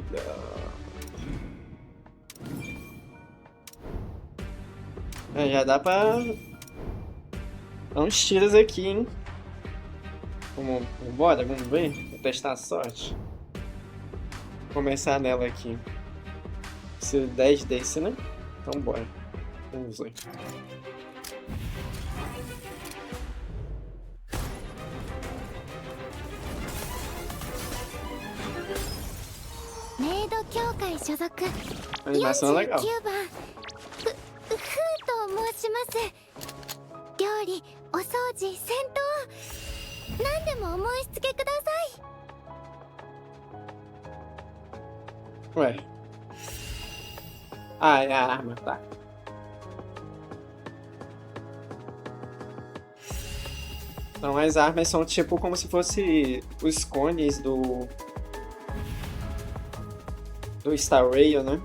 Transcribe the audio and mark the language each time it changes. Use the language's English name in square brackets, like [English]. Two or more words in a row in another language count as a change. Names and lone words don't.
[Portuguese] Já dá pra dar uns tiros aqui, hein? Vambora, vamos ver? Vou testar a sorte. Vou começar nela aqui. Preciso 10 desse, né? Então bora. Vamos ver. [Japanese] メイド協会所属 [Portuguese] Animação legal. [Japanese] 49 番ふと申します。料理、お掃除、戦闘、何でもお申し付けください。 [Portuguese] Ué. Ah, é a arma, tá. Então as armas são tipo como se fosse os cones do Star Rail, né?